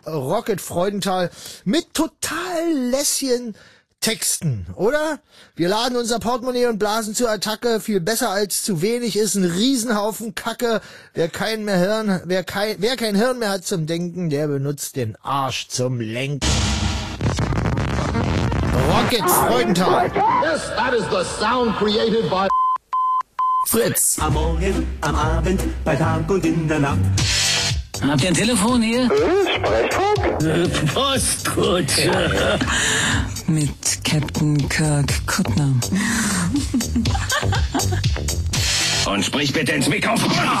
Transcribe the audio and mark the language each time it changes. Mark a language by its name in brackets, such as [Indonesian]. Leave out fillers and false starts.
[German] Rocket Freudenthal mit total lässigen Texten, oder? Wir laden unser Portemonnaie und blasen zur Attacke. Viel besser als zu wenig ist ein Riesenhaufen Kacke. Wer kein Hirn mehr hat zum Denken, der benutzt den Arsch zum Lenken. Rocket Freudenthal. [English] Yes, that is the sound created by Fritz. [German] Am Morgen, am Abend, bei Tag und in der Nacht. Habt ihr ein Telefon hier? Sprechfunk? Postkutsche. Ja. Mit Captain Kirk Kuttner. Und sprich bitte ins Mikrofon.